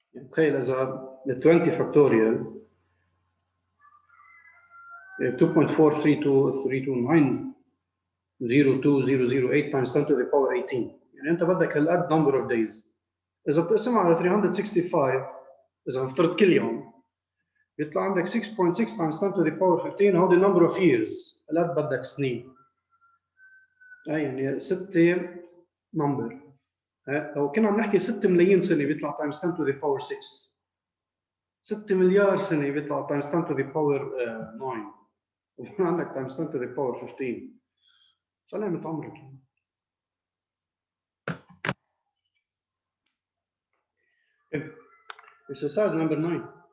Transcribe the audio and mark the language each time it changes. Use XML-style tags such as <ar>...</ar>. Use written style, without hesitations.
<en>تخيل إذا 20 factorial 2.43232902008 times 10 to the power 18.</en> <ar>يعني أنت بدك هالقد number of days. إذا بتقسمها على 365 إذا نفترض كل يوم يطلع عندك 6.6 times 10 to the power 15.</ar> <en>هودي number of years.</en> <ar>هالقد بدك سنين. يعني 6 number. لو كنا عم نحكي 6 ملايين سنة بيطلع times 10 to the power 6. 6 مليار سنة بيطلع times 10 to the power 9.</ar> <en>عندك times 10 to the power 15.</en> <ar>سلامة عمرك.</ar> <en>Exercise number 9.</en>